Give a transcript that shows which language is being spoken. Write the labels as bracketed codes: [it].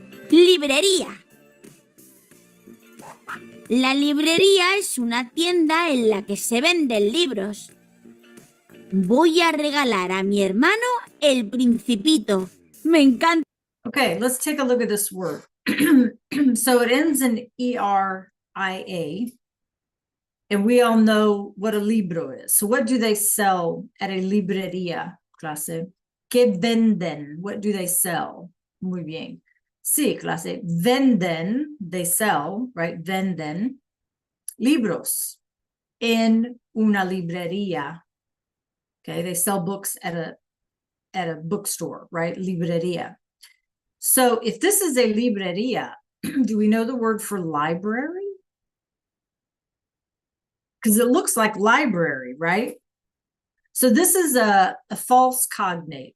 [es] Librería. La librería es una tienda en la que se venden libros. Voy a regalar a mi hermano El Principito. Me encanta. [en] Okay, let's take a look at this word. So it ends in E-R-I-A. And we all know what a libro is. So what do they sell at a librería, clase? [es] ¿Qué venden? [en] What do they sell? [es] Muy bien. Sí, clase. Venden, [en] they sell, right? [es] Venden libros en una librería. [en] Okay, they sell books at a bookstore, right? Librería. So if this is a librería, do we know the word for library? Because it looks like library, right? So this is a false cognate.